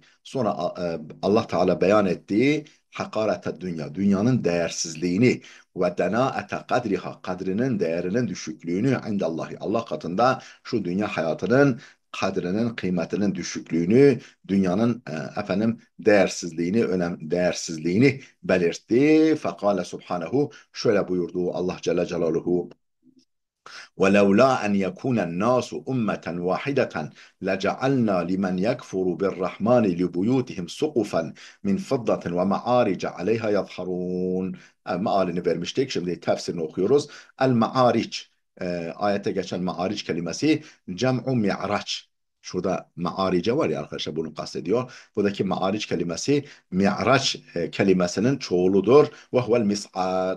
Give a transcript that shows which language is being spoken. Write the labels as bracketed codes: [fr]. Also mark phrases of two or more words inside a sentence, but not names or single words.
[tr] Sonra Allah Teala beyan ettiği [ar] حقارة الدنيا, [tr] dünyanın değersizliğini [ar] ودناءة قدرها, [tr] kadrinin değerinin düşüklüğünü indallahi. Allah katında şu dünya hayatının kadrinin, kıymetinin düşüklüğünü, dünyanın değersizliğini belirtti. [ar] فقال سبحانه, [tr] şöyle buyurdu Allah [ar] جل جلاله: ولولا أن يكون الناس أمة واحدة لجعلنا لمن يكفر بالرحمن لبيوتهم سقفا من فضة ومعارج عليها يظهرون. [tr] Mealini vermiştik. Şimdi tefsirini okuyoruz. [ar] المعارج. [tr] Ayette geçen Ma'ariç kelimesi [ar] جمع معراج. [tr] Şurada Ma'arice var ya arkadaşlar, bunu kastediyor. Buradaki Ma'ariç kelimesi mi'raç kelimesinin çoğuludur. [ar] وهو المصعد.